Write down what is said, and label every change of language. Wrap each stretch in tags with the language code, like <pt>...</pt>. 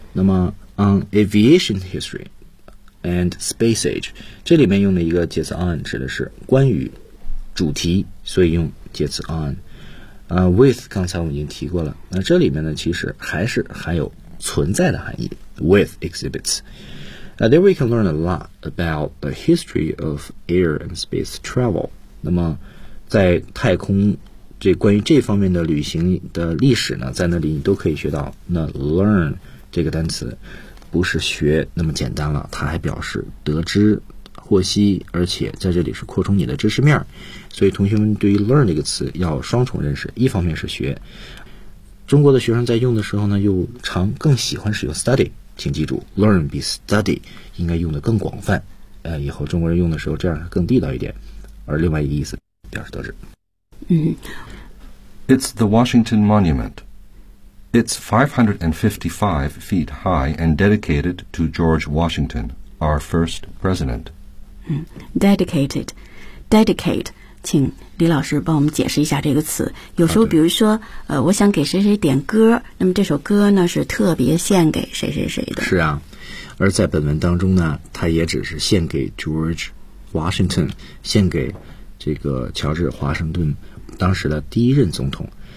<zh>那么</zh> <en>on aviation history and space age,</en> <zh>这里面用的一个介词 on 指的是关于主题，所以用介词 on. With 刚才我们已经提过了，那这里面呢其实还是含有存在的含义</zh> <en>with exhibits. Now there we can learn a lot about the history of air and space travel.</en> <zh>那么在太空这关于这方面的旅行的历史呢，在那里你都可以学到。那 learn 这个单词不是学那么简单了，它还表示得知、获悉，而且在这里是扩充你的知识面。所以同学们对于 learn 这个词要双重认识，一方面是学。中国的学生在用的时候呢，又常更喜欢使用 study。请记住 ，learn 比 study 应该用的更广泛。以后中国人用的时候这样更地道一点。而另外一个意思。</zh> <en>It's the Washington Monument. It's 555 feet high and dedicated to George Washington, our first president. Dedicated. Dedicate.</en> <zh>请李老师帮我们解释一下这个词。有时候比如说、我想给谁谁点歌，那么这首歌呢是特别献给谁谁谁的。是啊，而在本文当中呢，它也只是献给 George Washington, 献给这个乔治华盛顿当时的第一任总统。</zh>